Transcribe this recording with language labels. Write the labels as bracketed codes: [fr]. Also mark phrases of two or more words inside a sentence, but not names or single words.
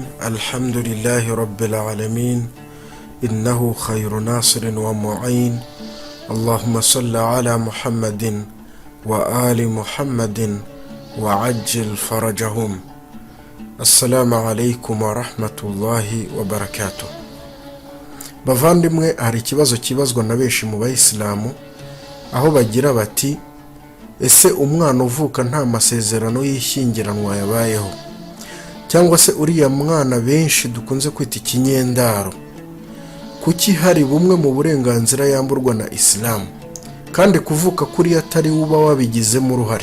[ar] الحمد لله رب العالمين إنه خير ناصر ومعين. اللهم صل على محمد وآل محمد وعجل فرجهم. السلام عليكم ورحمة الله وبركاته. [rw] Bavandimwe, hari ikibazo kibazwa na benshi mu bayisilamu, aho bagira bati ese umwana uvuka nta masezerano y'ishyingiranwa yabayeho, cyangwa se uriya mwana benshi dukunze kwita ikinyendaro, kuki hari bumwe mu burenganzira yamburwa na Islam, kandi kuvuka kuri atari uba wabigizemo uruhare?